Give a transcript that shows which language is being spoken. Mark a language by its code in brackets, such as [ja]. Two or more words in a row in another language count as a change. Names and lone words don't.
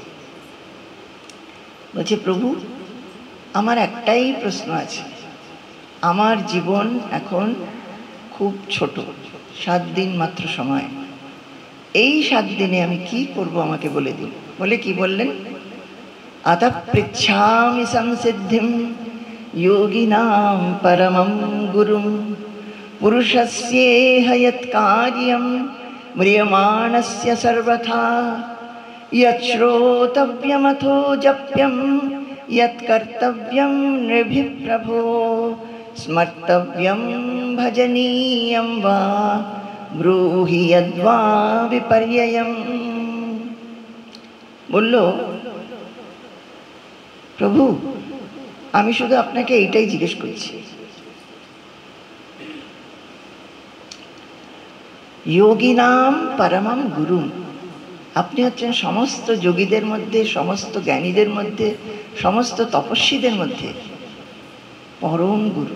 [bn] বলছে, প্রভু আমার একটাই প্রশ্ন আছে, আমার জীবন এখন খুব ছোট, 7 দিন মাত্র সময়, এই 7 দিনে আমি কি করব আমাকে বলে দিন। বলে কি বললেন? [sa] अतः पृच्छामि संसिद्धिं योगिनां परमं गुरुं पुरुषस्येह यत्कार्यं म्रियमाणस्य सर्वथा यच्छ्रोतव्यमथो जप्यं यत्कर्तव्यं नृभिः प्रभो स्मर्तव्यं भजनीयं वा ब्रूहि यद्वा विपर्ययम्। [hi] बोलो, [bn] প্রভু আমি শুধু আপনাকে এইটাই জিজ্ঞেস করছি, [sa] যোগিনাম পরমম গুরু, [bn] আপনি হচ্ছেন সমস্ত যোগীদের মধ্যে, সমস্ত জ্ঞানীদের মধ্যে, সমস্ত তপস্বীদের মধ্যে পরম গুরু।